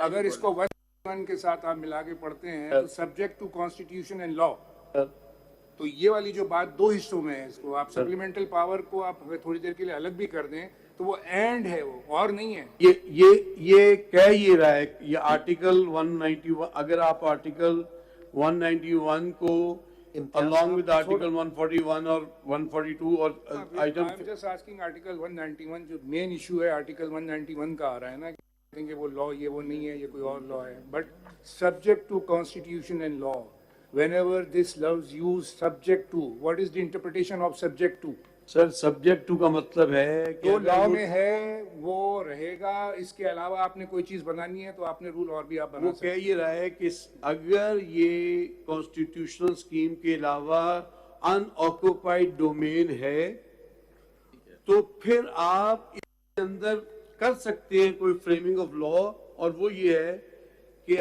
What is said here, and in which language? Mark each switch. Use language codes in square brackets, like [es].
[ur] اگر اس کو 1 کے ساتھ آپ ملا کے پڑھتے ہیں تو سبجیکٹ ٹو کانسٹیٹیوشن اینڈ لا, تو یہ والی جو بات دو حصوں میں ہے, اس کو آپ سپلیمنٹل پاور کو آپ تھوڑی دیر کے لیے الگ بھی کر دیں تو وہ اینڈ ہے, وہ اور نہیں ہے. یہ کہہ یہ رہا ہے, یہ آرٹیکل 191, اگر آپ آرٹیکل 191 کو along with article 141 اور 142 اور item [en] I'm just asking article 191 [ur] جو مین ایشو ہے [en] article 191 [ur] کا آ رہا ہے نا کہ وہ لا یہ وہ نہیں ہے, یہ کوئی اور لا ہے, but [en] subject to constitution and law, whenever this law is used subject to, what is the interpretation of subject to? [ur] Sir subject to کا مطلب ہے کہ جو لا میں ہے وہ رہے گا, اس کے علاوہ آپ نے کوئی چیز بنانی ہے تو آپ نے رول اور بھی آپ بنا وہ سکتے کہہ یہ رہا ہے کہ اگر یہ کانسٹیٹیوشنل اسکیم کے علاوہ ان آکوپائڈ ڈومین ہے تو پھر آپ اس کے اندر کر سکتے ہیں کوئی فریمنگ آف لا, اور وہ یہ ہے کہ